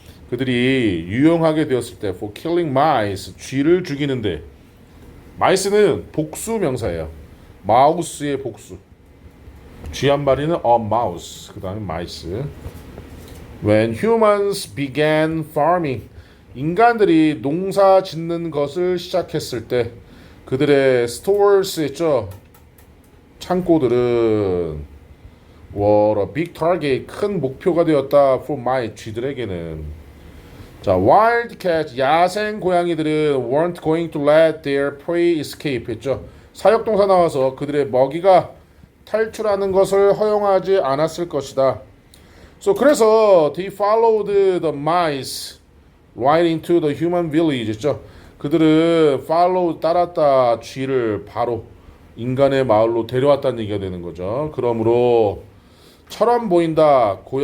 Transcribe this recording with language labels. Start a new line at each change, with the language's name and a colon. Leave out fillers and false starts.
Korean: 그들이 유용하게 되었을 때
English: for killing mice.
Korean: 쥐를 죽이는데. mice는 복수 명사예요. 마우스의 복수. 쥐 한 마리는
English: a mouse.
Korean: 그 다음에 mice.
English: When humans began farming.
Korean: 인간들이 농사 짓는 것을 시작했을 때 그들의 stores 있죠. 창고들은
English: were a big target.
Korean: 큰 목표가 되었다.
English: for my
Korean: 쥐들에게는.
English: 자, wildcat
Korean: 야생 고양이들은
English: weren't going to let their prey escape
Korean: 했죠. 사역동사 나와서 그들의 먹이가 탈출하는 것을 허용하지 않았을 것이다. 그래서
English: they followed the mice right into the human village
Korean: 했죠. 그들은 follow 따랐다 쥐를 바로 인간의 마을로 데려왔다는 얘기가 되는 거죠. 그러므로 처럼 보인다.